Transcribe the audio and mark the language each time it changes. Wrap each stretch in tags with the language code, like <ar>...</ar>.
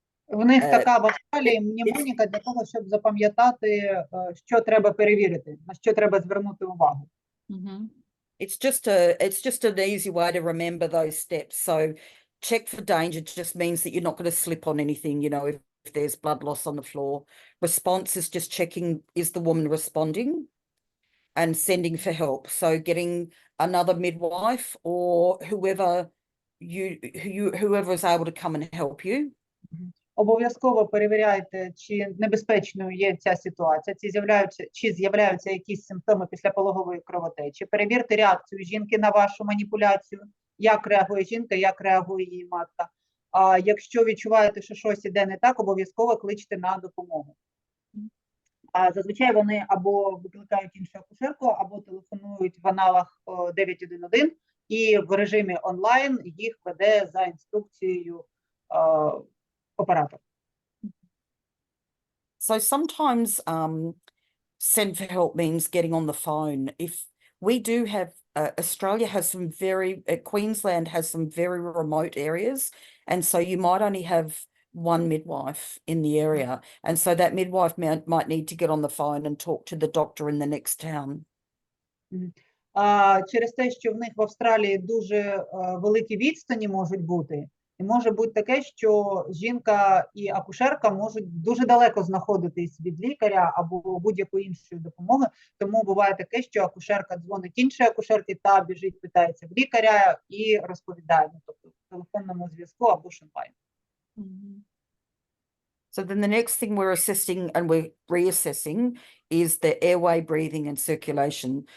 <uk>В них така в Австралії мнемоніка для того, щоб запам'ятати, що треба перевірити, на що треба звернути увагу.</uk> <en>It's just an easy way to remember those steps. So check for danger just means that you're not going to slip on anything, you know, if there's blood loss on the floor. Response is just checking, is the woman responding, and sending for help. So getting another midwife or whoever is able to come and help you.</en> <uk>Обов'язково перевіряйте, чи небезпечною є ця ситуація, чи з'являються якісь симптоми післяпологової кровотечі. Перевірте реакцію жінки на вашу маніпуляцію, як реагує жінка, як реагує її матка. А якщо відчуваєте, що щось іде не так, обов'язково кличте на допомогу. А зазвичай вони або викликають іншу акушерку, або телефонують в аналах 911, і в режимі онлайн їх веде за інструкцією оператор.</uk> <en>So sometimes send for help means getting on the phone. If we do have, Australia has some Queensland has some very remote areas, and so you might only have one midwife in the area, and so that midwife might need to get on the phone and talk to the doctor in the next town.</en> <uk>Через те, що в них в Австралії дуже великі відстані можуть бути, і може бути таке, що жінка і акушерка можуть дуже далеко знаходитись від лікаря або будь-якої іншої допомоги, тому буває таке, що акушерка дзвонить іншій акушерці та біжить, питається в лікаря і розповідає, тобто в телефонному зв'язку або ж онлайн.</uk> <en>So then the next thing we're assessing and we're reassessing is the airway, breathing and circulation.</en>